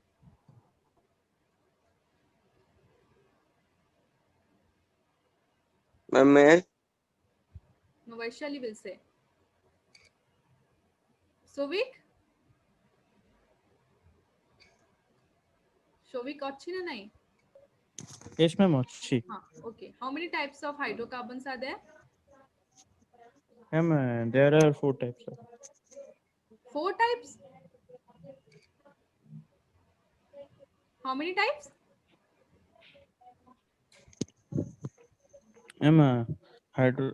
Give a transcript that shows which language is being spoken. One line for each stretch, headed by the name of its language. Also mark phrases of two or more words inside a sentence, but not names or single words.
English: Ma'am, may I? No, Vaishali will say. Sovik?
Odia: Shovik ଅଛି ନା ନାହିଁ?
English: Yes, ma'am. Achhi. Okay. How many types of hydrocarbons are there? Ma'am, there are 4 types. 4 types. How many types? Ma'am, hydro.